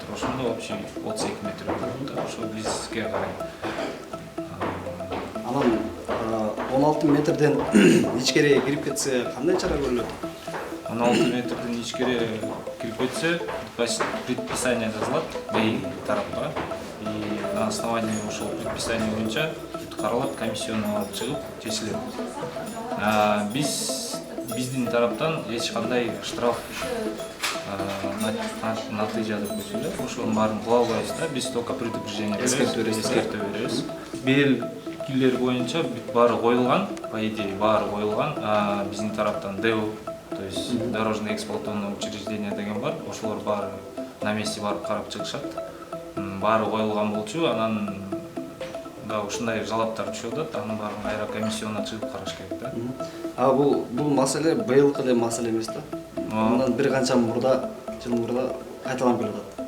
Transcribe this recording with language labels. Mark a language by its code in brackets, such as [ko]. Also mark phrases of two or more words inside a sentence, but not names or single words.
[ky] Ошондо общий 32 метр болот. Ошо бизге карай. Анан 16 метрден ичкериге кирип кетсе кандай чара көрүлөт? 16 метрден ичкери кирип кетсе, предписание жазылат ГАИ тарапка. [ru] И на основании [ky] ошол предписание боюнча каралат, комиссияны алып чыгып чечилет. Биздин тараптан эч кандай штраф натыйжа деп көзөлөт. Ошонун баарын кыла албайбыз да. Биз [ru] только предупреждение [ky] беребиз, эскертүү беребиз. Белгилер боюнча баары коюлган, [ru] по идее [ky] баары коюлган. Биздин тараптан ДЭУ, [ru] то есть дорожное эксплуатационное учреждение [ky] деген бар. Ошолор баары [ru] на месте [ky] барып карап чыгышат. Баары коюлган болчу, анан да ушундай жалаптар түшүп атат. Анын баарын кайра комиссияна чыгып караш керек да. Бул маселе быйылкы эле маселе эмес да. Мындан бир канча жыл мурда кайталанып келатат.